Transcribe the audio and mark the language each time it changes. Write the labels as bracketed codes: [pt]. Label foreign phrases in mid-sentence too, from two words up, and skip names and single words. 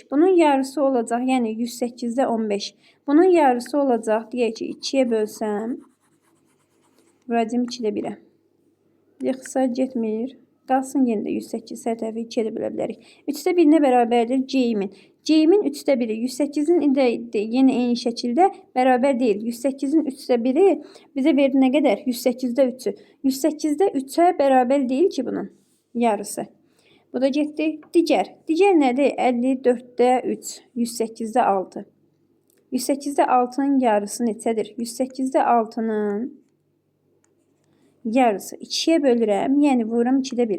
[az] Bunun yarısı olacaq. Yəni 108-də 15. Bunun yarısı olacaq. Deyək ki 2-yə bölsəm. Vuracam 2-də 1-ə. Xısa getmir. Qalsın yenə də 108 hər tərəfi 2-yə də bölə bilərik. 3/1-ə bərabərdir C-imin. C-imin 3/1-i 108-in də yenə eyni şəkildə bərabər deyil. 108-in 3/1-i bizə verdi nə qədər? 108-də 3-ü. 108-də 3-ə bərabər deyil ki bunun yarısı. Bu da getdi. Digər. Digər nədir? 54-də 3. 108-də 6. 108'də 6'nın yarısı neçədir? 108'də 6'nın yarısı 2'yə bölürəm, yəni vururam 2'də 1'ə.